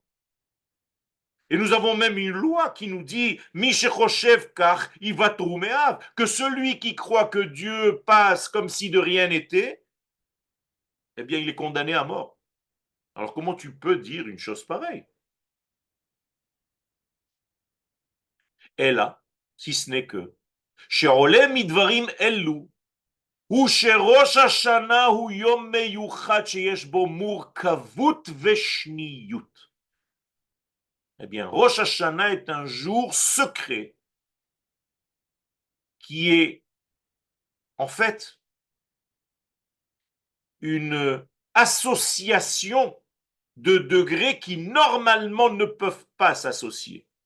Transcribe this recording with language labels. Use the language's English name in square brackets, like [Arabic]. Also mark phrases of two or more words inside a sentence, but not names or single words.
[French] Et nous avons même une loi qui nous dit que celui qui croit que Dieu passe comme si de rien n'était, eh bien il est condamné à mort. Alors comment tu peux dire une chose pareille? Et là, si ce n'est que [Hebrew] שעולה מדברים אלו הוא שראש השנה הוא יום מיוחד שיש בו מורכבות ושניות. [French] Eh bien, Rosh Hashanah est un jour secret qui est en fait une association de degrés qui normalement ne peuvent pas s'associer.